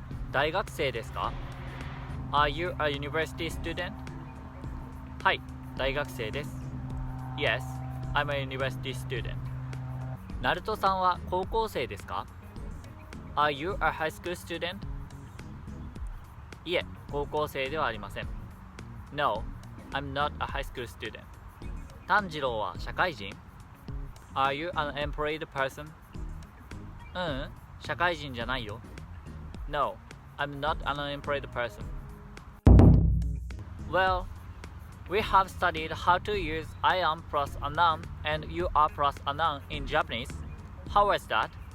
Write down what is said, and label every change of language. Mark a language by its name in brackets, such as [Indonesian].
[Japanese] 大学生ですか [English] Are you a university student? [Japanese] はい、大学生です。 [English] Yes, I'm a university student. [Japanese] ナルトさんは高校生ですか [English] Are you a high school student? [Japanese] いえ、高校生ではありません。 [English] No, I'm not a high school student. [Japanese] 炭治郎は社会人 [English] Are you an employed person? [Japanese] 社会人じゃないよ。 [English] No, I'm not an unemployed person. Well, we have studied how to use I am plus a noun and you are plus a noun in Japanese. How was that?